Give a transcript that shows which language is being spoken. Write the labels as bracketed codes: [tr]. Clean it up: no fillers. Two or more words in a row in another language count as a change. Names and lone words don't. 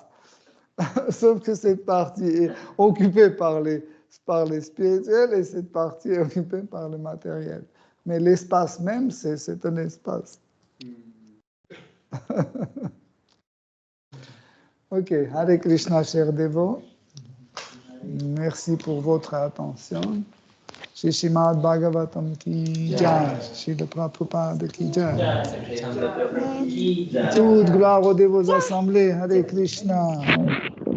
[fr] Sauf que cette partie est occupée par les spirituels et cette partie est occupée par le matériel. Mais l'espace même, c'est un espace. Ok, Hare Krishna, chers dévots. Merci pour votre attention. [hi] श्री श्रीमद् भागवतम् की जय, श्री प्रभुपाद की जय. [fr] Toute gloire aux dévots assemblés. Hare Krishna.